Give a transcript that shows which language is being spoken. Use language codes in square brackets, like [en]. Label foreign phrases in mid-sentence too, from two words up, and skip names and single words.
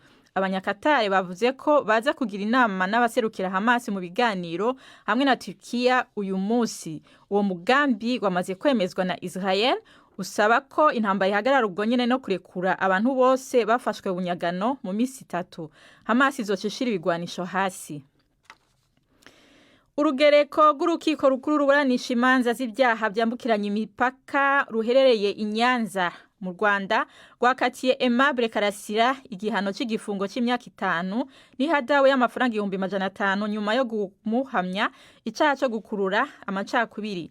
[rn] Abanyakatare bavuze ko baza kugira inama n'abaserukira Hamas mu biganiro hamwe na Turkiya uyu munsi. Uwo mugambi wamaze kwemezwa na Israel usaba ko intambara ihagarara ubwo nyene no kurekura abantu bose bafashwe bunyagano mu misi 3. Hamas izocishira ibigwanisho hasi. [rw] Urugereko rw'urukiko rukuru ruburanisha imanza z'ibyaha byambukiranya imipaka ruherereye i Nyanza mu Rwanda rwakatiye Aimable Karasira igihano cy'igifungo cy'imyaka 5 n'ihadawe y'amafaranga 500,000 nyuma yo kumuhamya icyaha cyo gukurura amacakubiri.